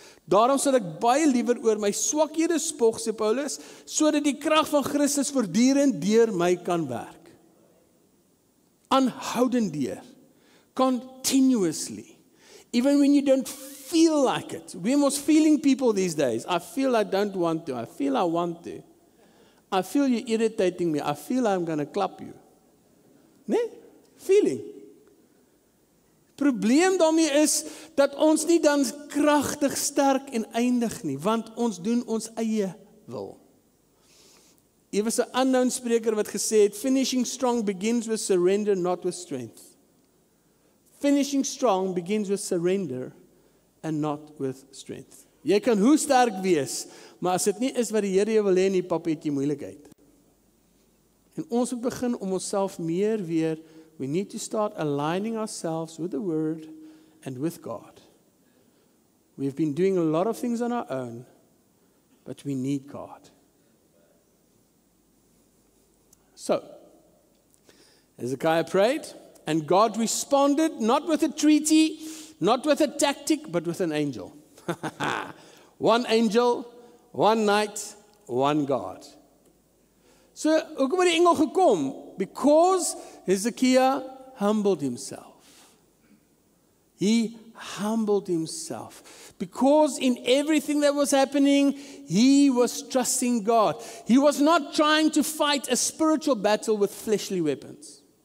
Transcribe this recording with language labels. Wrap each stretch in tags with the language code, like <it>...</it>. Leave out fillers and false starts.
<af>Daarom sal ek baie liewer oor my swakhede spog, sê Paulus, sodat die krag van Christus voortdurend deur my kan werk. Aanhoudend deur.</af> <en>Continuously. Even when you don't feel like it. We're almost feeling people these days. I feel I don't want to. I feel I want to. I feel you're irritating me. I feel I'm going to clap you. Nee? Feeling.</en> <af>Probleem daarmee is dat ons nie dan kragtig sterk en eindig nie, want ons doen ons eie wil. Hier was 'n unknown spreker wat gesê het,</af> <en>finishing strong begins with surrender, not with strength. Finishing strong begins with surrender and not with strength.</en> <af>Jy kan hoe sterk wees, maar as dit nie is wat die Here jou wil hê nie, pap, het jy moeilikheid. En ons moet begin om onsself meer weer,</af> <en>we need to start aligning ourselves with the Word and with God. We've been doing a lot of things on our own, but we need God. So, Hezekiah prayed, and God responded not with a treaty, not with a tactic, but with an angel. One angel, one night, one God.</en> <af>So, hoekom het die engel gekom?</af> <en>Because Hezekiah humbled himself. He humbled himself. Because in everything that was happening, he was trusting God. He was not trying to fight a spiritual battle with fleshly weapons.</en>